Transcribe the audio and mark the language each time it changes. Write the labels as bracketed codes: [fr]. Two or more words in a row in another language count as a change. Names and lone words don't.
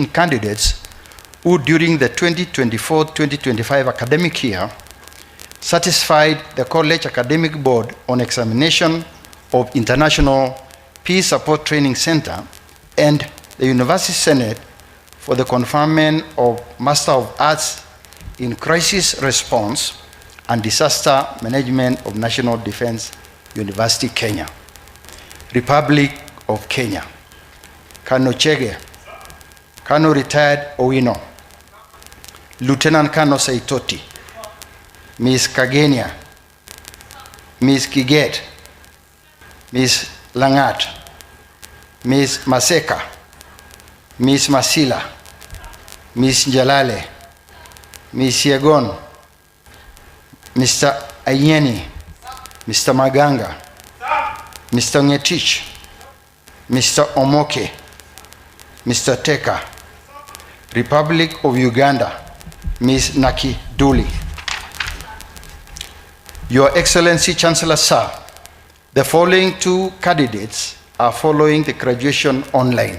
[en] candidates who during the 2024-2025 academic year satisfied the College Academic Board on Examination of International Peace Support Training Center and the University Senate for the conferment of Master of Arts in Crisis Response and Disaster Management of National Defense University, Kenya. Republic of Kenya, Colonel Chege, Colonel Retired Owino, Lieutenant Colonel Saitoti, Miss Kagenia, Miss Kiget, Miss Langat, Miss Maseka, Miss Masila, Miss Njalale, Miss Yegon, Mr. Ayeni, Mr. Maganga, Mr. Ngetich, Mr. Omoke, Mr. Teka. Republic of Uganda, Ms. Naki Duli. Your Excellency, Chancellor Sir, the following 2 candidates are following the graduation online.